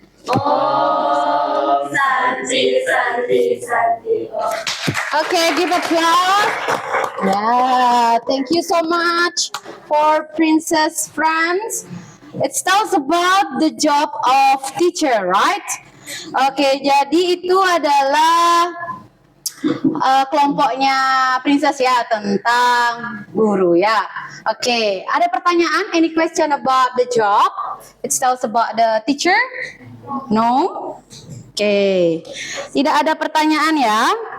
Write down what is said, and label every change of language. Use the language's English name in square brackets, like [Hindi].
[Sanskrit] Om Santi, Santi, Santi. [English] Okay, give applause. Yeah, thank you so much for Princess Franz. It tells about the job of teacher, right? [Indonesian] Oke, jadi itu adalah kelompoknya Princess ya tentang guru ya. Oke, ada pertanyaan? [English] Any question about the job? It tells about the teacher? No? [Indonesian] Oke, tidak ada pertanyaan ya.